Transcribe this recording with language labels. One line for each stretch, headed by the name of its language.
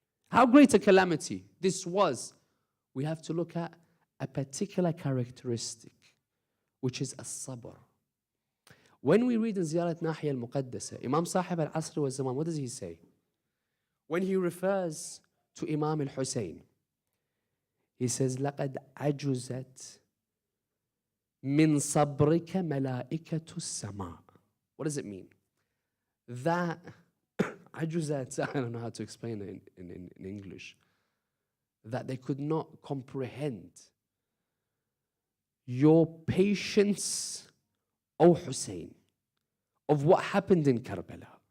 English: How great a calamity this was. We have to look at a particular characteristic, which is as-sabr. When we read in Ziarat Nahya al-Muqaddasa, Imam Sahib al-Asr wa Zaman, what does he say? When he refers to Imam al-Hussein, He says,
Arabic: لَقَدْ عَجُزَتْ مِنْ صَبْرِكَ مَلَائِكَةُ السَّمَاءِ.
English: What does it mean? That عَجُزَتْ, I don't know how to explain it in English, that they could not comprehend your patience, O Hussein, of what happened in Karbala.